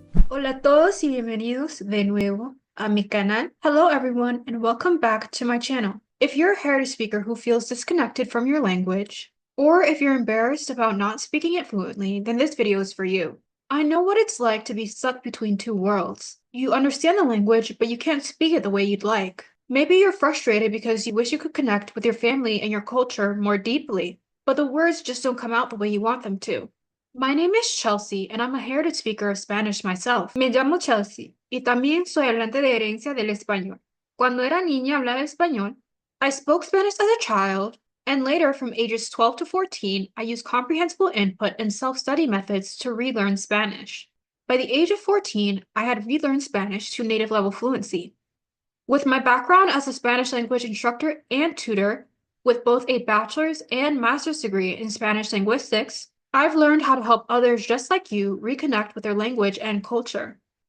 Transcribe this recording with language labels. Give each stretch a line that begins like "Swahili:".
Spanish: Hola a todos y bienvenidos de nuevo a mi canal.
English: Hello everyone and welcome back to my channel. If you're a heritage speaker who feels disconnected from your language, or if you're embarrassed about not speaking it fluently, then this video is for you. I know what it's like to be stuck between two worlds. You understand the language, but you can't speak it the way you'd like. Maybe you're frustrated because you wish you could connect with your family and your culture more deeply, but the words just don't come out the way you want them to. My name is Chelsea, and I'm a heritage speaker of Spanish myself.
Spanish: Me llamo Chelsea, y también soy hablante de herencia del español. Cuando era niña hablaba español.
English: I spoke Spanish as a child, and later from ages 12 to 14, I used comprehensible input and self-study methods to relearn Spanish. By the age of 14, I had relearned Spanish to native level fluency. With my background as a Spanish language instructor and tutor, with both a bachelor's and master's degree in Spanish linguistics, I've learned how to help others just like you reconnect with their language and culture.